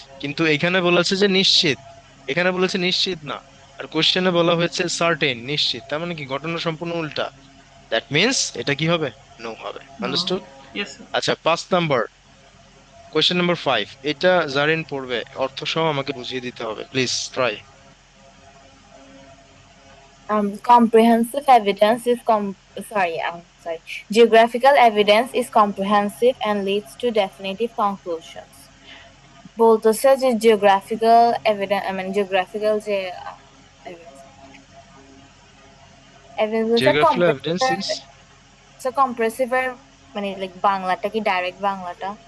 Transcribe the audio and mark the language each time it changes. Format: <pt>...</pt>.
<bn>কিন্তু এখানে বলেছে যে নিশ্চিত, এখানে বলেছে নিশ্চিত না, আর কোশ্চেনে বলা হয়েছে সার্টেন, নিশ্চিত, তার মানে কি ঘটনা সম্পূর্ণ উল্টা।</bn> <en>that means</en> <bn>এটা কি হবে? নো হবে। নো হবে।</bn> <en>Understood? Yes sir.</en> <bn>আচ্ছা 5 নম্বর, কোশ্চেন নাম্বার 5, এটা জারিন পড়বে, অর্থ সহ আমাকে বুঝিয়ে দিতে হবে, please try.</bn> <en>Comprehensive evidence is sorry. Geographical evidence is comprehensive and leads to definitive conclusions.</en> <bn>বলতেছে যে জিওগ্রাফিক্যাল এভিডেন্স, জিওগ্রাফিক্যাল যে evidence</bn> <en>geographical evidence compressive, is</en> <bn>compressive মানে লাইক বাংলাটা কি ডাইরেক্ট বাংলাটা?</bn>